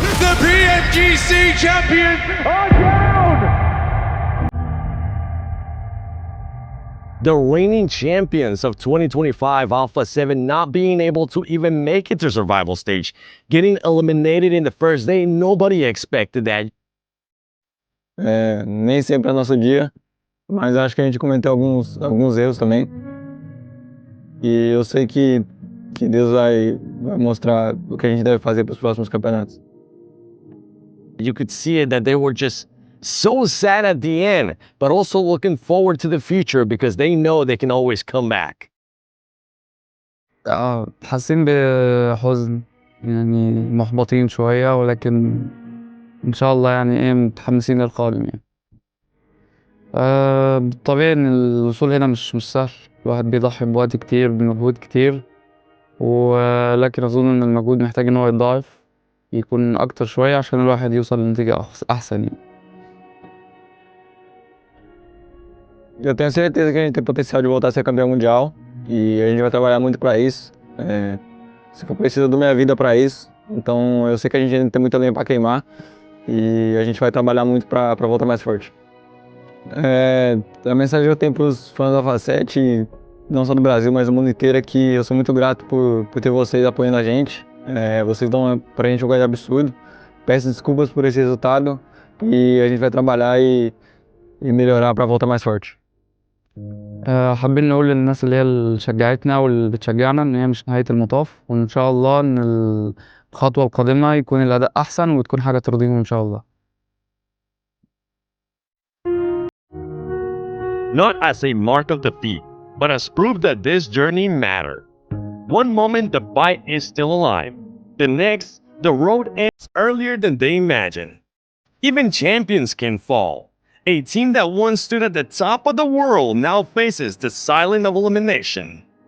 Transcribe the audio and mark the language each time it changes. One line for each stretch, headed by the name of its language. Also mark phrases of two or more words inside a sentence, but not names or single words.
English: The PMGC champions are down. The reigning champions of 2025 Alpha 7 not being able to even make it to survival stage, getting eliminated in the first day, nobody expected that.
Portuguese: Nem sempre é nosso dia, mas acho que a gente cometeu alguns erros também. E eu sei que Deus vai mostrar o que a gente deve fazer para os próximos campeonatos.
English: You could see it that they were just so sad at the end, but also looking forward to the future because they know they can always come back.
Arabic: حاسين بحزن يعني محبطين شوية ولكن إن شاء الله يعني إيه متحمسين للقادم يعني. بالطبيعي إن الوصول هنا مش سهل، الواحد بيضحي بوقت كتير بمجهود كتير، ولكن أظن إن المجهود محتاج إن هو يتضاعف يكون أكتر شوية عشان الواحد يوصل لنتيجة أحسن يعني.
Portuguese: Eu tenho certeza que a gente tem potencial de voltar a ser campeão mundial e a gente vai trabalhar muito para isso. Se for preciso da minha vida para isso, então eu sei que a gente ainda tem muita lenha para queimar e a gente vai trabalhar muito para voltar mais forte. A mensagem que eu tenho para os fãs da Alpha 7, não só do Brasil, mas do mundo inteiro, é que eu sou muito grato por ter vocês apoiando a gente. Vocês dão pra gente um gás absurdo. Peço desculpas por esse resultado e a gente vai trabalhar e melhorar para voltar mais forte.
Arabic: حابين نقول للناس اللي هي اللي شجعتنا واللي بتشجعنا ان هي مش نهاية المطاف، وان شاء الله ان الخطوة القادمة يكون الأداء أحسن وتكون حاجة ترضيهم ان شاء الله.
English: Not as a mark of defeat, but as proof that this journey mattered. One moment the fight is still alive, the next the road ends earlier than they imagined. Even champions can fall. A team that once stood at the top of the world now faces the silence of elimination.